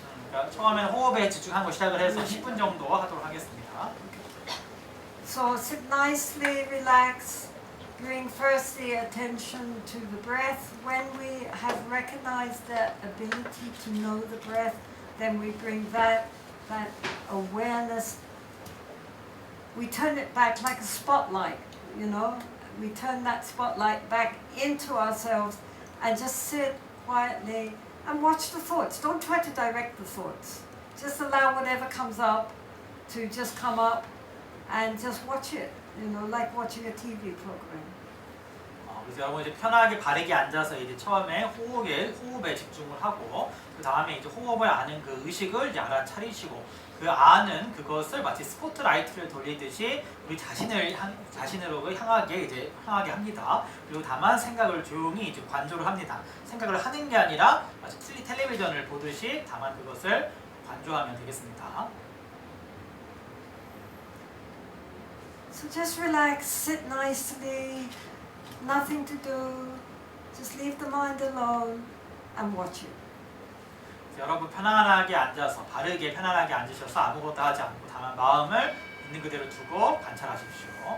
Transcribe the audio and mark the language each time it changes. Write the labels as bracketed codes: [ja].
[ko] 그러니까 처음에는 호흡에 집중하고 시작을 해서 10분 정도 하도록 하겠습니다. [en] So sit nicely, relax. Bring first the attention to the breath. When we have recognized the ability to know the breath, then we bring that awareness. We turn it back like a spotlight, you know. We turn that spotlight back into ourselves and just sit quietly and watch the thoughts. Don't try to direct the thoughts. Just allow whatever comes up to just come up and just watch it, you know, like watching a TV program. [ko] 그래서 여러분 이제 편하게 바르게 앉아서 이제 처음에 호흡에 집중을 하고 그 다음에 이제 호흡을 아는 그 의식을 이제 알아차리시고 그 아는 그것을 마치 스포트라이트를 돌리듯이 우리 자신으로 향하게 합니다. 그리고 다만 생각을 조용히 이제 관조를 합니다. 생각을 하는 게 아니라 마치 텔레비전을 보듯이 다만 그것을 관조하면 되겠습니다. [en] So just relax, sit nicely, nothing to do, just leave the mind alone and watch it. [ko] 여러분 편안하게 앉아서 바르게 편안하게 앉으셔서 아무것도 하지 않고 다만 마음을 있는 그대로 두고 관찰하십시오.